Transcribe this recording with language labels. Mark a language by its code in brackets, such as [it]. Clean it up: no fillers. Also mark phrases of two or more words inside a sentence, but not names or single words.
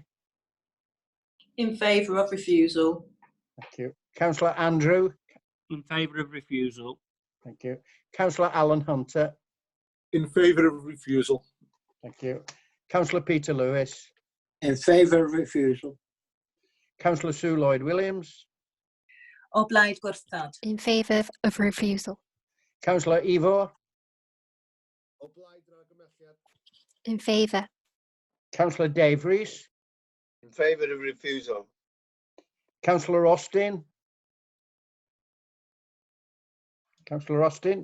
[en] In favour of refusal. Thank you. Councillor Andrew. In favour of refusal. Thank you. Councillor Alan Hunter. In favour of refusal. Thank you. Councillor Peter Lewis. In favour of refusal. Councillor Sue Lloyd Williams. [cy] O blaid gwrthod. [en] In favour of refusal. Councillor Ivor. In favour. Councillor Dave Rees. In favour of refusal. Councillor Austin. Councillor Austin.